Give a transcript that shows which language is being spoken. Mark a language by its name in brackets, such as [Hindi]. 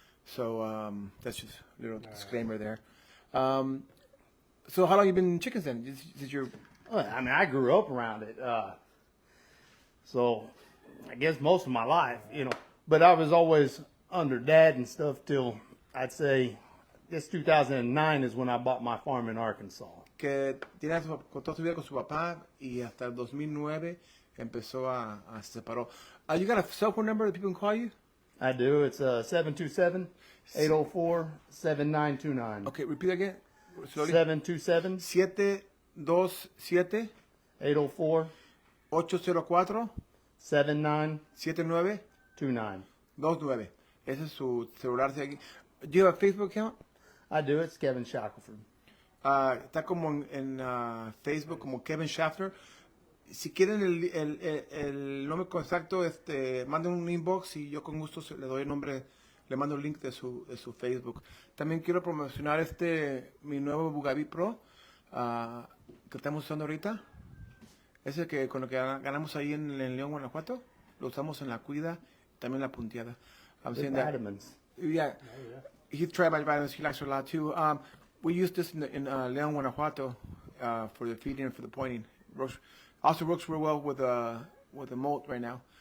[English] So that's just a little disclaimer there. So how long you been in chickens then? Did your I mean, I grew up around it, so I guess most of my life, But I was always under Dad and stuff till I'd say. This 2009 is when I bought my farm in Arkansas. [Spanish] Que tiene toda su vida con su papá y hasta el 2009 empezó se separó. [English] You got a cell phone number that people can call you? I do. It's 727-804-7929. Okay, repeat again. Slowly. 727 727 804 804 79 79 29. [Spanish] Ese es su celular de aquí. [English] Do you have a Facebook account? I do. It's Kevin Shackelford. [Spanish] Está como en Facebook como Kevin Shafter. Si quieren el nombre exacto, manden un inbox y yo con gusto le doy el nombre, le mando el link de su Facebook. También quiero promocionar mi nuevo Bugatti Pro que estamos usando ahorita. Ese que con lo que ganamos ahí en León, Guanajuato, lo usamos en la cuida, también la punteada. [English] Vitamins. Yeah. He tried my vitamins. He likes it a lot too. We use this in León, Guanajuato for the feeding and for the pointing. Also works real well with the molt right now.